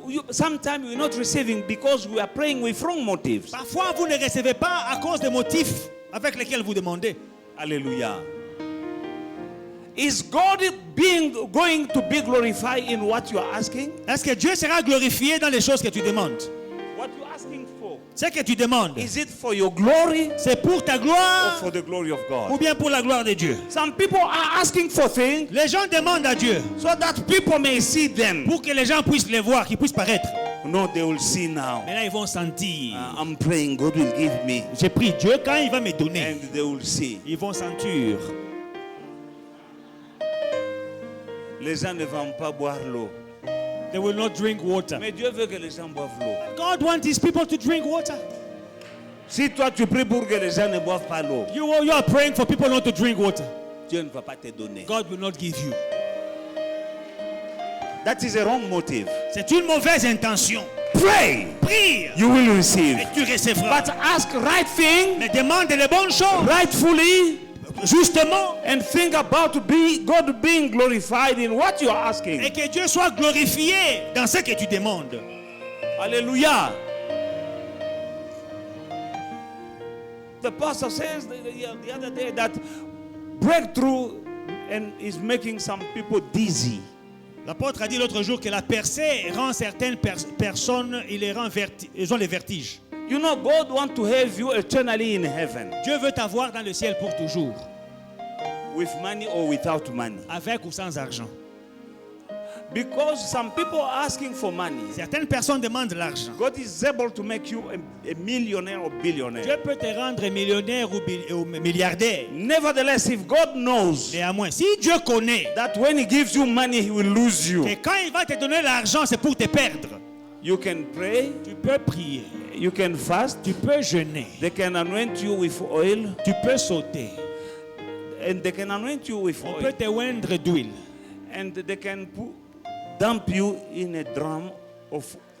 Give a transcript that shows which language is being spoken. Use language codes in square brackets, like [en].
[en] Sometimes we're not receiving because we are praying with wrong motives. [fr] Parfois, vous ne recevez pas à cause des motifs avec lesquels vous demandez. [en] Hallelujah. Is God going to be glorified in what you are asking? [fr] Est-ce que Dieu sera glorifié dans les choses que tu demandes? [en] What you are asking for? [fr] Ce que tu demandes, [en] Is it for your glory [fr] c'est pour ta [en] or [fr] gloire [en] for the glory of God? [fr] ou bien pour la gloire de Dieu? [en] Some people are asking for things [fr] Les gens demandent à Dieu [en] so that people may see them. [fr] pour que les gens puissent les voir, qu'ils puissent paraître. [en] No, they will see now. [fr] Mais là, ils vont sentir. [en] I'm praying, God will give me. [fr] J'ai pris Dieu quand il va me donner. [en] And they will see. [fr] Ils vont sentir. Les gens ne vont pas boire l'eau. [en] They will not drink water. [fr] Mais Dieu veut que les gens boivent l'eau. [en] God wants his people to drink water. [fr] Si toi tu pries pour que les gens ne boivent pas l'eau, [en] You are praying for people not to drink water. [fr] Dieu ne va pas te donner. [en] God will not give you. That is a wrong motive. [fr] C'est une mauvaise intention. [en] Pray, [fr] Prie [en] you will receive. [fr] et tu recevras. [en] But ask right thing, [fr] Mais demande les bonnes choses. [en] rightfully, [fr] Justement. [en] and think about God being glorified in what you are asking. [fr] Et que Dieu soit glorifié dans ce que tu demandes. [en] Hallelujah. The pastor says the other day that breakthrough is making some people dizzy. [fr] L'apôtre a dit l'autre jour que la percée rend certaines personnes, ils ont les vertiges. [en] You know, God wants to have you eternally in heaven, [fr] Dieu veut t'avoir dans le ciel pour toujours, [en] with money or without money. [fr] avec ou sans argent. [en] Because some people are asking for money. [fr] Certaines personnes demandent l'argent. [en] God is able to make you a millionaire or billionaire. [fr] Dieu peut te rendre millionnaire ou milliardaire. [en] Nevertheless, if God knows [fr] Néanmoins, si Dieu connaît [en] that when He gives you money, He will lose you, [fr] que quand il va te donner l'argent, c'est pour te perdre, [en] you can pray, [fr] tu peux prier, [en] you can fast, [fr] tu peux jeûner, [en] they can anoint you with oil, [fr] tu peux sauter, [en] and they can anoint you with [fr] on [en] oil, [fr] peut te oindre d'huile, [en] and they can dump you in a drum of